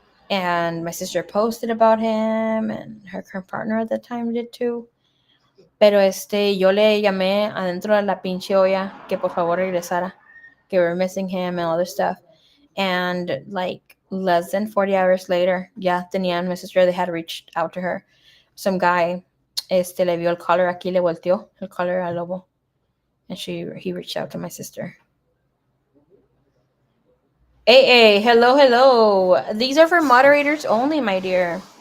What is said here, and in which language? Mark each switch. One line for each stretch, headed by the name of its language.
English: And my sister posted about him, and her current partner at the time did too.
Spanish: Pero yo le llamé adentro de la pinche olla que por favor regresara, que
English: we're missing him and all this stuff. And like less than 40 hours later,
Spanish: ya tenían,
English: my sister, they had reached out to her. Some guy
Spanish: le vio el collar aquí, le volteó el collar al Lobo.
English: And he reached out to my sister. Hey, hello, hello. These are for moderators only, my dear.